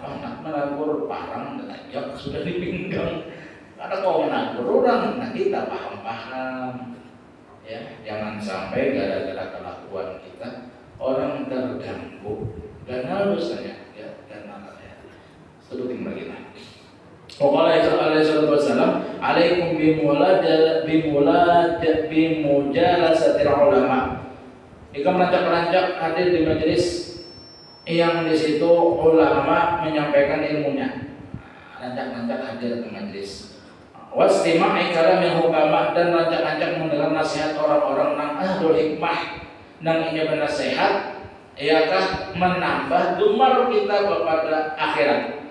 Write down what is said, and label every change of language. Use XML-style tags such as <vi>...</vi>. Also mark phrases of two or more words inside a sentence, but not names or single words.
<bjn>Nak menagur parang tajak sudah dipinggang. Ada kau menagur orang, nah kita paham-paham.</bjn> <id>Ya, jangan sampai gara-gara kelakuan kita orang terganggu dan harusnya ya karena ya sebutin lagi lah.</id> <ar>قال عليه وسلم عليكم بمجالسة العلماء.</ar> <bjn>Jika merancak-rancak hadir di majelis yang di situ ulama menyampaikan ilmunya. Rancak-rancak hadir di majelis.</bjn> <ar>واستماع كلام الحكماء,</ar> <bjn>dan rancak-rancak mendengar nasihat orang-orang nang</bjn> <ar>أهل الحكمة</ar> <bjn>nang ini bernasihat, iakah menambah gemar kita kepada akhirat.</bjn>